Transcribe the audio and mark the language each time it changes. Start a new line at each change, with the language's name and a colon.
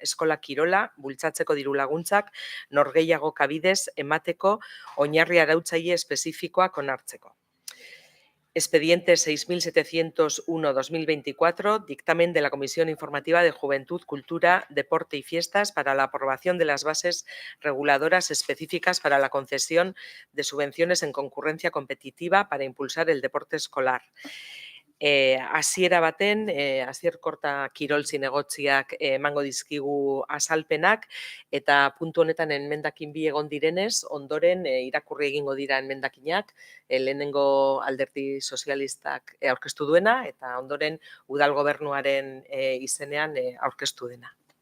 Basque: Eskola Kirola, bultzatzeko diru laguntzak, norgehiago kabidez emateko oinarri arautzaile espezifikoak onartzeko.
Spanish: Expediente 6.701/2024, dictamen de la Comisión Informativa de Juventud, Cultura, Deporte y Fiestas para la aprobación de las bases reguladoras específicas para la concesión de subvenciones en concurrencia competitiva para impulsar el deporte escolar.
Basque: Hasiera baten, Asier Korta Kirol zinegotziak emango dizkigu azalpenak, eta puntu honetan enmendakin bi egon direnez, ondoren irakurri egingo dira enmendakinak, lehenengo Alderdi Sozialistak aurkeztu duena, eta ondoren Udal Gobernuaren izenean aurkeztu dena.